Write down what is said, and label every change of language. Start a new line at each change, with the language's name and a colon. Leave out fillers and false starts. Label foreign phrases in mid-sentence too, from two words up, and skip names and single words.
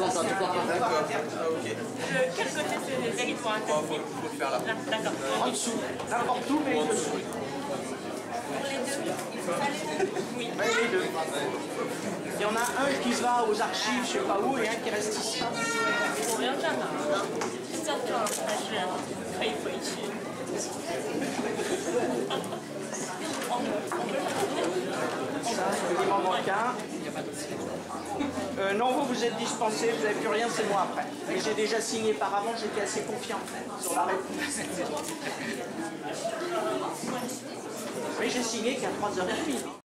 French: Quel côté c'est le territoire interdit? D'accord. En dessous. N'importe où, mais en dessous. Pour les deux, il faut faire les deux? Oui. Oui, les deux. Il y en a un qui va aux archives, je ne sais pas où, et un qui reste ici.
Chinese: 我要干嘛呢？是这个还是可以回去？
French: Ça, il m'en manque un. Non, vous êtes dispensé, vous n'avez plus rien, c'est moi après. Mais j'ai déjà signé par avant, j'étais assez confiant sur la réponse. Mais j'ai signé qu'à 3h30.